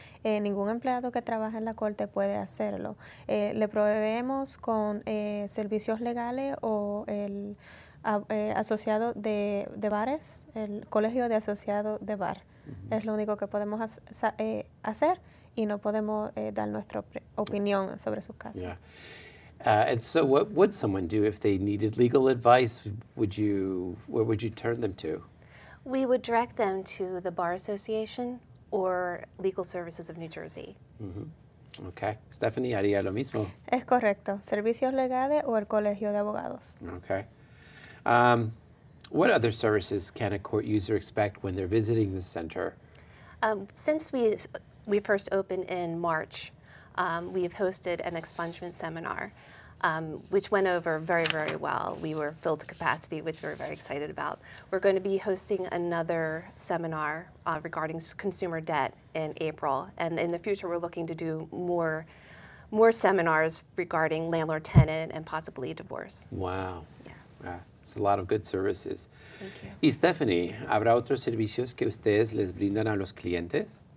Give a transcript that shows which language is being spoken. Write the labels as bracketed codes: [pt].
[es] Ningún empleado que trabaja en la corte puede hacerlo. Le proveemos con servicios legales o el asociado de bares, el colegio de asociados de bar. Es lo único que podemos hacer y no podemos dar nuestra opinión sobre sus casos. [en] Yeah. And so what would someone do if they needed legal advice? Where would you turn them to? We would direct them to the Bar Association or Legal Services of New Jersey. Mm-hmm. Okay. [es] Stephanie, haría lo mismo. Es correcto. Servicios legales o el colegio de abogados. Okay. [en] What other services can a court user expect when they're visiting the center? Since we first opened in March, we have hosted an expungement seminar, which went over very, very well. We were filled to capacity, which we're very excited about. We're going to be hosting another seminar regarding consumer debt in April, and in the future we're looking to do more seminars regarding landlord-tenant and possibly divorce. Wow. Yeah. It's a lot of good services. Thank you. [es] Y Stephanie, ¿habrá otros servicios que ustedes les brindan a los clientes?